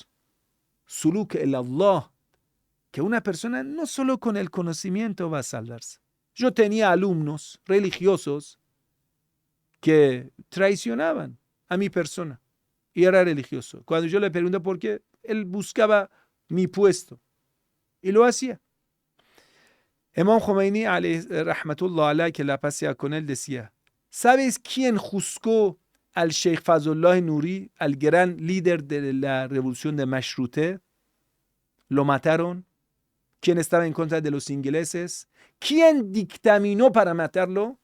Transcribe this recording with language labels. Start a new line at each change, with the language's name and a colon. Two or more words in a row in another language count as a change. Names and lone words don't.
Arabic: سلوك إلى الله,
Spanish: que una persona no solo con el conocimiento va a salvarse. Yo tenía alumnos religiosos que traicionaban a mi persona y era religioso. Cuando yo le pregunto por qué, él buscaba mi puesto y lo hacía.
Arabic: Imam Khomeini, رحمة الله عليه,
Spanish: que la paz sea con él, decía: ¿sabes quién juzgó al Sheikh Fazlullah Nuri, al gran líder de la revolución de Mashrute? Lo mataron. ¿Quién estaba en contra de los ingleses? ¿Quién dictaminó para matarlo?